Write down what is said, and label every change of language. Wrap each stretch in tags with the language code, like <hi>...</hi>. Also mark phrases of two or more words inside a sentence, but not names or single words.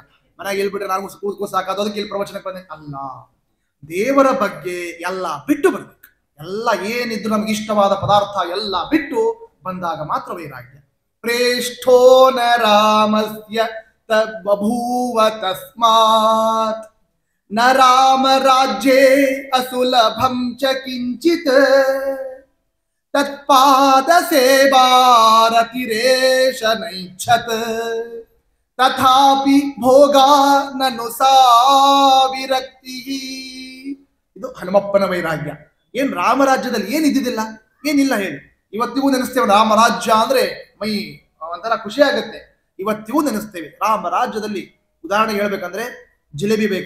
<kn>ಮನೆಗೆ ಇಲ್ಬಿಟ್ರೆ ನಾನು ಕೂಸ್ ಸಾಕಾದೋದಕ್ಕೆ ಇಲ್ಲಿ ಪ್ರವಚನಕ್ಕೆ ಬಂದೇನೆ ಅಲ್ಲ. ದೇವರ ಬಗ್ಗೆ ಎಲ್ಲ ಬಿಟ್ಟು ಬರ್ಬೇಕು. ಎಲ್ಲ ಏನಿದ್ರು ನಮ್ಗೆ ಇಷ್ಟವಾದ ಪದಾರ್ಥ ಎಲ್ಲ ಬಿಟ್ಟು ಬಂದಾಗ ಮಾತ್ರ ವೈರಾಗ್ಯ.</kn> <sa>ಪ್ರೇಷ್ಠೋ ನ ರಾಮಸ್ಯ ಬಭೂವ ತಸ್ಮಾತ್ ನ ರಾಮ ರಾಜ್ಯೇ ಅಸುಲಭಂ ಚ ಕಿಂಚಿತ್ ತತ್ಪಾದ ಸೇವಾರತಿರೇಶ ನೈಚ್ಛತ್ ತಥಾಪಿ ಭೋಗಾ ನನು ಸಾ ವಿರಕ್ತಿ.</sa> <kn>ಇದು ಹನುಮಪ್ಪನ ವೈರಾಗ್ಯ. ಏನ್ ರಾಮರಾಜ್ಯದಲ್ಲಿ ಏನಿದ್ದಿದ್ದಿಲ್ಲ, ಏನಿಲ್ಲ ಹೇಳಿ. ಇವತ್ತಿಗೂ ನೆನೆಸ್ತೇವೆ ರಾಮರಾಜ್ಯ ಅಂದ್ರೆ ಮೈ ಒಂಥರ ಖುಷಿ ಆಗುತ್ತೆ. ಇವತ್ತಿಗೂ ನೆನೆಸ್ತೇವೆ ರಾಮರಾಜ್ಯದಲ್ಲಿ. ಉದಾಹರಣೆ ಹೇಳ್ಬೇಕಂದ್ರೆ, ಜಿಲೇಬಿ ಬೇಕಾ?</kn>